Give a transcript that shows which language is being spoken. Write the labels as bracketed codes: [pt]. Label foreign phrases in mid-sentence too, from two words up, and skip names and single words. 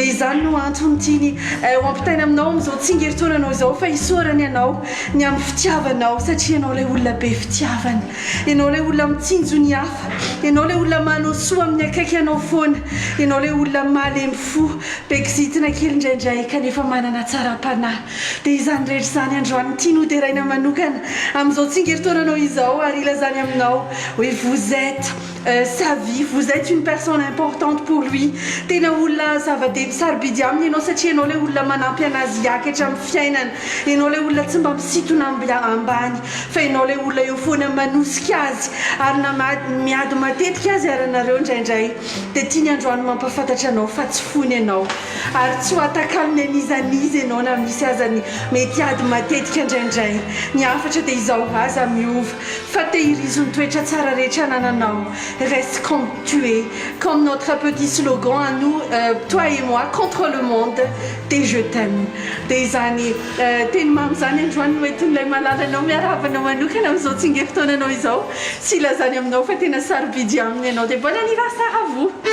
[mg] izany no antony tiany ho ampitaina aminao amin'izao tsingeritaonanao izao fa isorany ianao ny amin'ny fitiavanao satria ianao ilay olona be fitiavana ianao ilay olona mitsinjo ny hafa ianao ilay olona manao soa amin'ny akaiky ianao foana ianao ilay olona malemy fo bekizitina kely indraindray kanefa manana tsara-panahy dia izany rehetra izany androany tia noderaina manokana amin'izao tsingeritaonanao izao ary ilazany aminao hoe [fr] vous êtes sa vie, vous êtes une personne importante pour lui [mg] tena olona zava-dehibe sarobidy aminy ianao satria ianao ilay olona manampy anazy hiakatra amin'ny fiainana ianao ilay olona tsy mba misitona ambany fa ianao ilay olona eo foana manosika azy ary na miady matetika azy aranareo indraindray dia tiany androany mampafantatra anao fa tsy fony ianao ary tsy ho atakalony an'izaniza ianao na misy azany mety ady matetika indraindray ny afatra dia izao aza miova fa tehirizony toetra tsara rehetra anananao [fr] reste comme tu es comme notre petit slogan à nous toi et moi contre le monde et je t'aime [mg] dia izany teny mamy zany androany no entin'ilay malalanao miaravanao manokana amin'izao tsingeritaonanao izao sy ilazany aminao fa tena sarobidy aminy ianao dia [fr] bon anniversaire à vous.